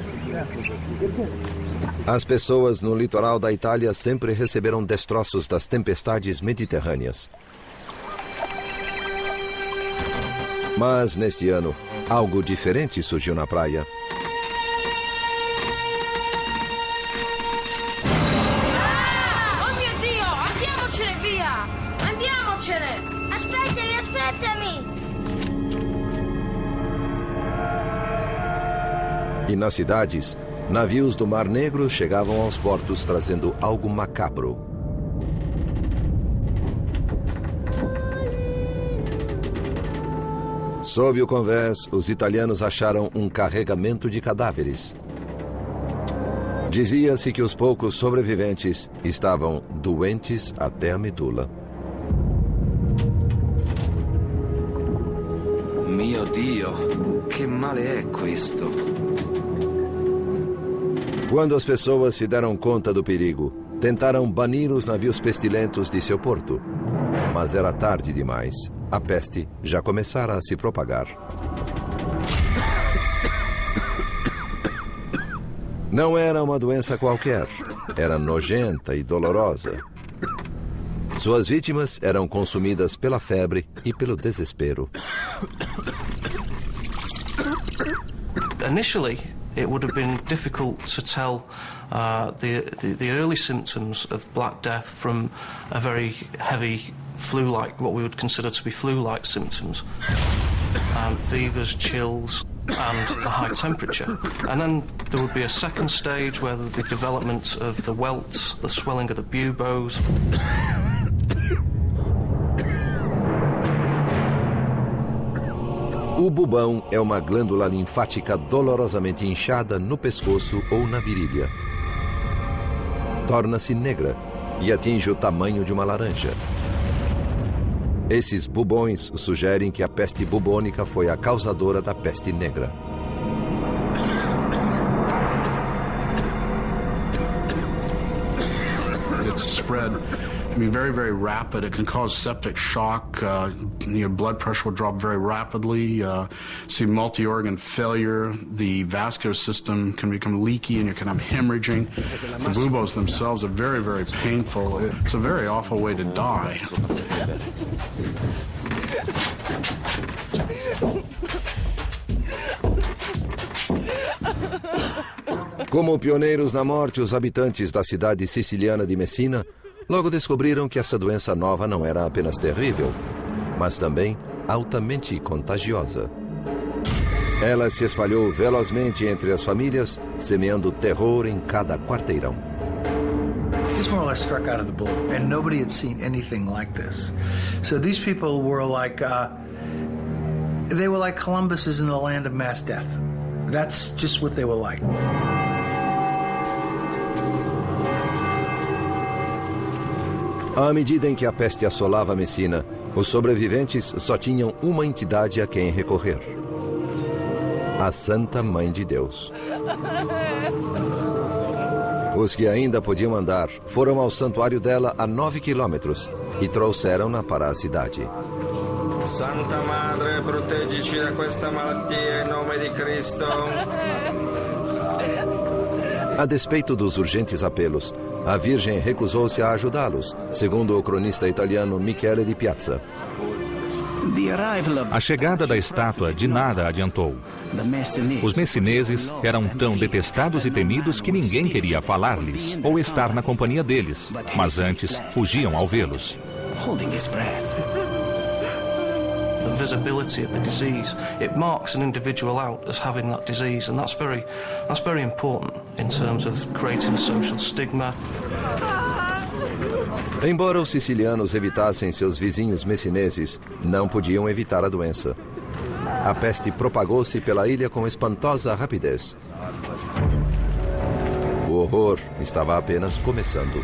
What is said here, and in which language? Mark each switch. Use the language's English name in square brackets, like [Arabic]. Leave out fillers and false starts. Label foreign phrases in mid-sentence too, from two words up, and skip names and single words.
[Portuguese] As pessoas no litoral da Itália sempre receberam destroços das tempestades mediterrâneas. Mas, neste ano, algo diferente surgiu na praia. [Italian] Oh mio Dio! Andiamocene via! Andiamocene! Aspettami, aspettami! [Portuguese] E nas cidades, navios do Mar Negro chegavam aos portos trazendo algo macabro. Sob o convés, os italianos acharam um carregamento de cadáveres. Dizia-se que os poucos sobreviventes estavam doentes até a medula. [Italian] Mio Dio, che male è questo? [Portuguese] Quando as pessoas se deram conta do perigo, tentaram banir os navios pestilentos de seu porto. Mas era tarde demais. A peste já começara a se propagar. Não era uma doença qualquer. Era nojenta e dolorosa. Suas vítimas eram consumidas pela febre e pelo desespero. [English] Initially, it would have been difficult to tell the early symptoms of Black Death from a very heavy flu-like, what we would consider to be flu-like symptoms. Fevers, chills, and a high temperature. And then there would be a second stage where the development of the welts, the swelling of the buboes. [Portuguese] O bubão é uma glândula linfática dolorosamente inchada no pescoço ou na virilha. Torna-se negra e atinge o tamanho de uma laranja. Esses bubões sugerem que a peste bubônica foi a causadora da peste negra. [English] It's spread, very, very rapid. It can cause septic shock. Your blood pressure will drop very rapidly. See multi-organ failure. The vascular system can become leaky and you can have hemorrhaging. The buboes themselves are very, very painful. It's a very awful way to die. [Portuguese] Como pioneiros na morte, os habitantes da cidade siciliana de Messina logo descobriram que essa doença nova não era apenas terrível, mas também altamente contagiosa. Ela se espalhou velozmente entre as famílias, semeando terror em cada quarteirão. [English] This more or less struck out of the blue, and nobody had seen anything like this. So these people were like, they were like Columbus in the land of mass death. That's just what they were like. [Portuguese] À medida em que a peste assolava Messina, os sobreviventes só tinham uma entidade a quem recorrer: a Santa Mãe de Deus. Os que ainda podiam andar foram ao santuário dela a 9 quilômetros e trouxeram-na para a cidade. [Italian] Santa Madre, proteggici da questa malattia em nome di Cristo. [Portuguese] A despeito dos urgentes apelos, a Virgem recusou-se a ajudá-los, segundo o cronista italiano Michele di Piazza. A chegada da estátua de nada adiantou. Os messineses eram tão detestados e temidos que ninguém queria falar-lhes ou estar na companhia deles, mas antes fugiam ao vê-los. [English] The visibility of the disease, it marks an individual out as having that disease, and that's very important in terms of creating a social stigma. [Portuguese] Embora os sicilianos evitassem seus vizinhos messineses, não podiam evitar a doença. A peste propagou-se pela ilha com espantosa rapidez. O horror estava apenas começando.